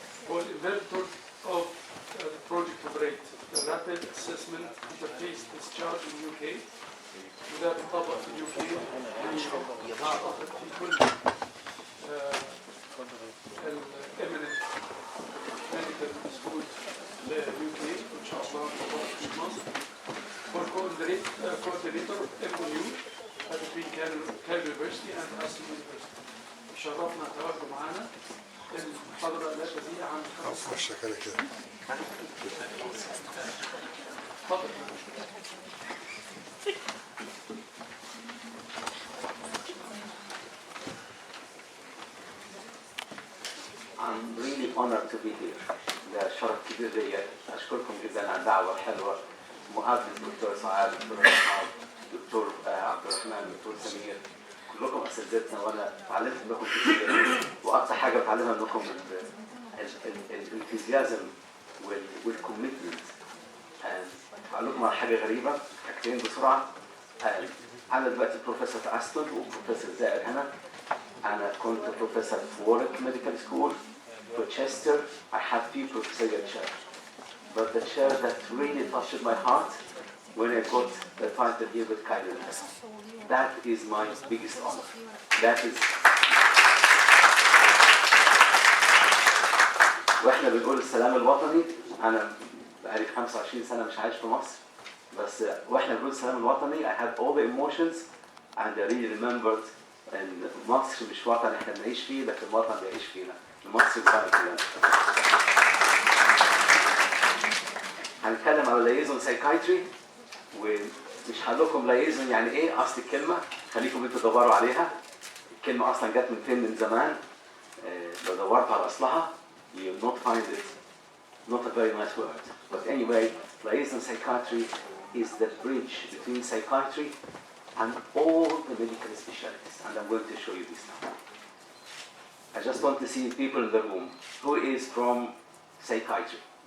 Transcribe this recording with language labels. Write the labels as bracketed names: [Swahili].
[Arabic] هو الانفنتور [English] of the project to rate the rapid assessment interface discharge in UK، [Arabic] وده بيطبق في اليو كي اعتقد في كل الاميننت ميديكال سكول لليو كي ان شاء الله في مصر. هو الكوردينيتور [English] MOU between Cairo University and Aston University. [Arabic] شرفنا تواجده معانا. المحاضرة لا تزيد عن 5 كده اتفضل. [English] I'm really honored to be here. [Arabic] ده شرف كبير ليا. أشكركم جدا على الدعوة الحلوة. مقابلة الدكتور سعاد، الدكتور إسحاق، الدكتور عبد الرحمن، الدكتور سمير، كلكم أساتذتنا وأنا تعلمت منكم كتير. وأكثر حاجة بتعلمها منكم الانثوزيازم والكوميتمنت. هقول لكم على حاجة غريبة، حاجتين بسرعة. أنا دلوقتي بروفيسور في أستون وبروفيسور زائر هنا. أنا كنت بروفيسور في وورك ميديكال سكول في تشستر. [English] I had few professorial chairs, but the chair that really touched my heart when I got the title here with Cairo. That is my biggest honor. That is. [Arabic] واحنا بنقول السلام الوطني. أنا بقالي 25 سنة مش عايش في مصر، بس واحنا بنقول السلام الوطني [English] I had all the emotions and I really remembered [Arabic] إن مصر مش وطن احنا بنعيش فيه، لكن الوطن بيعيش فينا. مصر بتاعنا كلنا. هنتكلم على liaison psychiatry، ومش هقول لكم liaison يعني ايه اصل الكلمه، خليكم انتوا تدوروا عليها. الكلمه اصلا جت من فين من زمان. لو دورت على اصلها [English] you will not find it. Not a very nice word. But anyway, liaison psychiatry is the bridge between psychiatry and all the medical specialties, and I'm going to show you this now. I just want to see people in the room. Who is from psychiatry?